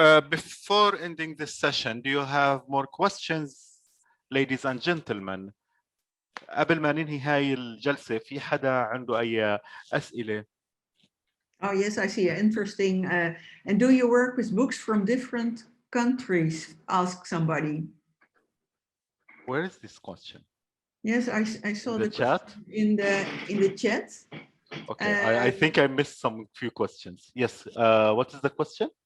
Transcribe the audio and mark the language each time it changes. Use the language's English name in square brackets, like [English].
[English] Before ending this session, do you have more questions, ladies and gentlemen? [Arabic] قبل ما ننهي هاي الجلسة, في حدا عنده أي أسئلة? [English] Oh yes, I see. Interesting. And do you work with books from different countries? Asked somebody. Where is this question? Yes, I saw The chat? in the chat. Okay, I think I missed some few questions. Yes, what is the question?